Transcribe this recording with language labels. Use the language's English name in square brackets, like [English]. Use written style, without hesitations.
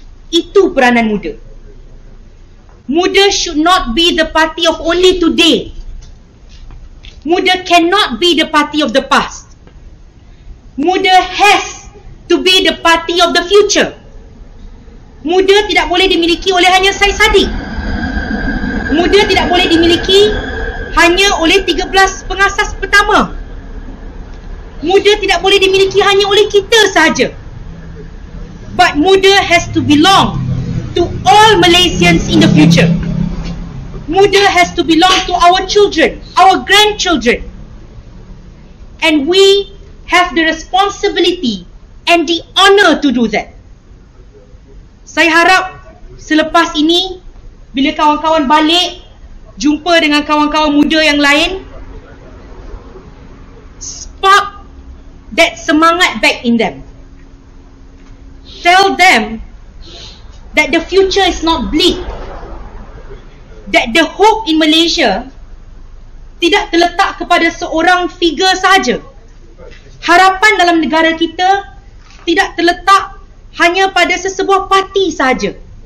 [Malay] Itu peranan Muda. [English] Muda should not be the party of only today. Muda cannot be the party of the past. Muda has to be the party of the future. [Malay] Muda tidak boleh dimiliki oleh hanya Syed Saddiq. Muda tidak boleh dimiliki hanya oleh 13 pengasas pertama. Muda tidak boleh dimiliki hanya oleh kita sahaja. [English] But Muda has to belong to all Malaysians in the future. Muda has to belong to our children, our grandchildren. And we have the responsibility and the honor to do that. [Malay] Saya harap selepas ini, bila kawan-kawan balik, jumpa dengan kawan-kawan muda yang lain, [English] spark that semangat back in them. Tell them that the future is not bleak. That the hope in Malaysia [Malay] tidak terletak kepada seorang figure sahaja. Harapan dalam negara kita tidak terletak hanya pada sesebuah parti sahaja.